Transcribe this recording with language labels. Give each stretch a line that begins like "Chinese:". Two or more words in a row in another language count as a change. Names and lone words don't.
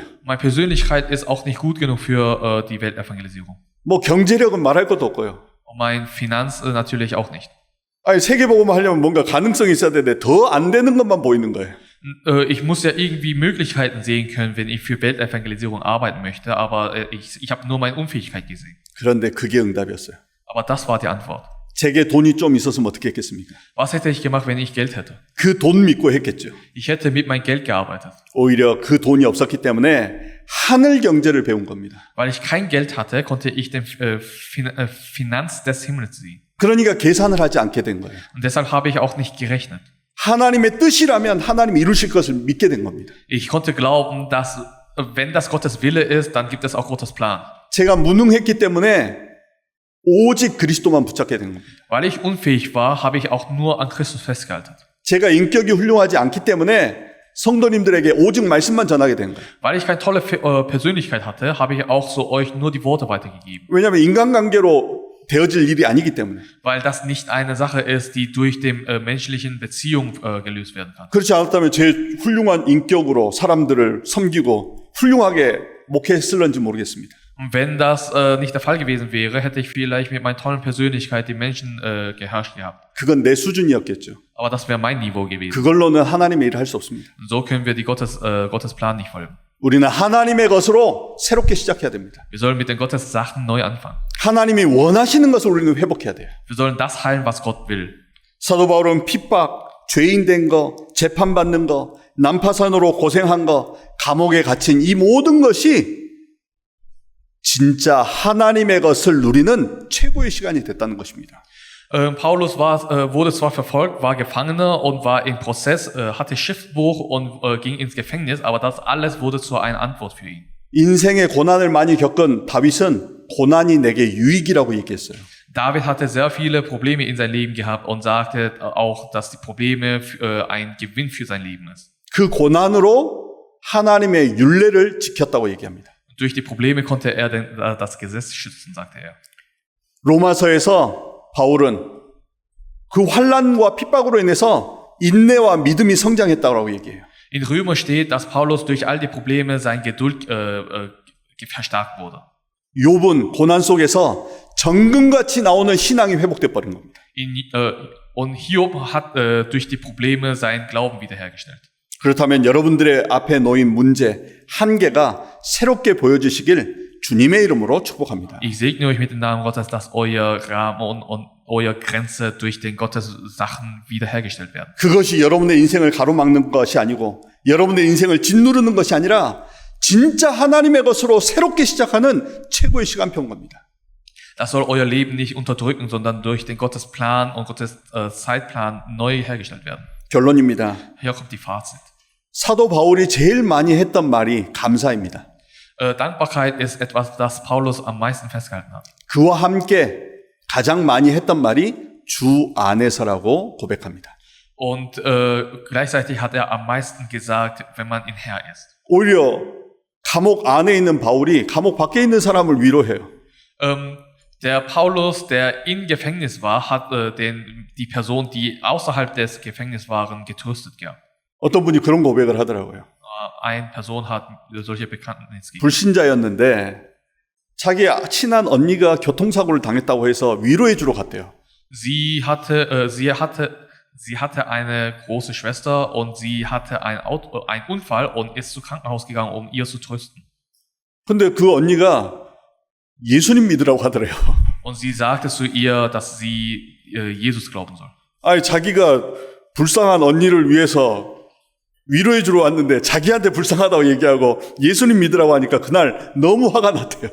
German: Meine Persönlichkeit ist auch nicht gut genug für die Weltevangelisierung.
Korean: 뭐 경제력은 말할 것도 없고요.
German: Und mein Finanz natürlich auch nicht.
Korean: 아니 세계 복음화 하려면 뭔가 가능성이 있어야 되는데 더 안 되는 것만 보이는 거예요.
German: Ich muss ja irgendwie Möglichkeiten sehen können, wenn ich für Weltevangelisierung arbeiten möchte, aber ich habe nur meine Unfähigkeit gesehen.
Korean: 그런데 그게 응답이었어요.
German: Aber das war die Antwort.
Korean: 제게 돈이 좀 있었으면 어떻게 했겠습니까?
German: Was hätte ich gemacht, wenn ich Geld hätte?
Korean: 그 돈 믿고 했겠죠.
German: Ich hätte mit meinem Geld gearbeitet.
Korean: 오히려 그 돈이 없었기 때문에 하늘 경제를 배운 겁니다.
German: Weil ich kein Geld hatte, konnte ich den Finanz des Himmels sehen.
Korean: 그러니까 계산을 하지 않게 된 거예요.
German: Und deshalb habe ich auch nicht gerechnet.
Korean: 하나님의 뜻이라면 하나님이 이루실 것을 믿게 된 겁니다.
German: Ich konnte glauben, dass wenn das Gottes Wille ist, dann gibt es auch Gottes Plan.
Korean: 제가 무능했기 때문에 오직 그리스도만 붙잡게 된 겁니다.
German: Weil ich unfähig war, habe ich auch nur an Christus festgehalten.
Korean: 제가 인격이 훌륭하지 않기 때문에 성도님들에게 오직 말씀만 전하게 된 거예요.
German: Weil ich keine tolle Persönlichkeit hatte, habe ich auch so euch nur die Worte weitergegeben.
Korean: 왜냐하면 인간관계로 되어질 일이 아니기 때문에.
German: Weil das nicht eine Sache ist, die durch die menschlichen Beziehung gelöst werden kann.
Korean: 그렇지 않았다면 제 훌륭한 인격으로 사람들을 섬기고 훌륭하게 목회했을런지 모르겠습니다.
German: Und wenn das nicht der Fall gewesen wäre, hätte ich vielleicht mit meiner tollen Persönlichkeit die Menschen geherrscht gehabt.
Korean: 그건 내 수준이었겠죠.
German: Aber das wäre mein Niveau gewesen.
Korean: 그걸로는 하나님의 일을 할 수 없습니다.
German: Und so können wir die Gottes Plan nicht folgen.
Korean: 우리는 하나님의 것으로 새롭게 시작해야 됩니다.
German: Wir sollen mit den Gottes Sachen neu anfangen.
Korean: 하나님이 원하시는 것을 우리는 회복해야 돼요.
German: Wir sollen das heilen, was Gott will.
Korean: 사도 바울은 핍박, 죄인 된 거, 재판받는 거, 난파선으로 고생한 거, 감옥에 갇힌 이 모든 것이 진짜 하나님의 것을 누리는 최고의 시간이 됐다는 것입니다.
German: Paulus wurde zwar verfolgt, war Gefangener und war im Prozess, hatte Schiffbruch und ging ins Gefängnis, aber das alles wurde zu einer Antwort für ihn.
Korean: 인생의 고난을 많이 겪은 다윗은 고난이 내게 유익이라고 얘기했어요.
German: David hatte sehr viele Probleme in sein Leben gehabt und sagte auch, dass die Probleme ein Gewinn für sein Leben ist.
Korean: 그 고난으로 하나님의 율례를 지켰다고 얘기합니다.
German: Durch die Probleme konnte er das Gesetz schützen, sagte er.
Korean: 로마서에서 바울은 그 환난과 핍박으로 인해서 인내와 믿음이 성장했다고 얘기해요.
German: In Römer steht, dass Paulus durch all die Probleme sein Geduld verstärkt wurde.
Korean: 욥은 고난 속에서 정금같이 나오는 신앙이 회복돼 버린 겁니다.
German: Und Hiob hat durch die Probleme seinen Glauben wiederhergestellt.
Korean: 그렇다면 여러분들의 앞에 놓인 문제, 한계가 새롭게 보여주시길 주님의 이름으로 축복합니다.
German: Ich segne euch mit dem Namen Gottes, dass euer Rahmen und eure Grenze durch den Gottes Sachen wiederhergestellt werden.
Korean: 그것이 여러분의 인생을 가로막는 것이 아니고 여러분의 인생을 짓누르는 것이 아니라 진짜 하나님의 것으로 새롭게 시작하는 최고의 시간표인 겁니다.
German: Das soll euer Leben nicht unterdrücken, sondern durch den Gottes Plan und Gottes Zeitplan neu hergestellt werden.
Korean: 결론입니다.
German: Hier kommt die Fazit.
Korean: 사도 바울이 제일 많이 했던 말이 감사입니다.
German: Dankbarkeit ist etwas, das Paulus am meisten festgehalten hat.
Korean: 그와 함께 가장 많이 했던 말이 주 안에서라고 고백합니다.
German: Und gleichzeitig hat er am meisten gesagt, wenn man in Herr ist.
Korean: 오히려 감옥 안에 있는 바울이 감옥 밖에 있는 사람을 위로해요.
German: Der Paulus, der im Gefängnis war, hat die Person, die außerhalb des Gefängnisses waren, getröstet gehabt.
Korean: 어떤 분이 그런 고백을 하더라고요.
German: Eine Person hat solche Bekenntnisse gegeben.
Korean: 불신자였는데 자기 친한 언니가 교통사고를 당했다고 해서 위로해 주러 갔대요.
German: Sie hatte eine große Schwester und sie hatte einen Unfall und ist zum Krankenhaus gegangen, um ihr zu trösten.
Korean: 근데 그 언니가 예수님 믿으라고 하더래요.
German: Und sie sagte zu ihr, dass sie Jesus glauben soll.
Korean: 아니 자기가 불쌍한 언니를 위해서 위로해 주러 왔는데 자기한테 불쌍하다고 얘기하고 예수님 믿으라고 하니까 그날 너무 화가 났대요.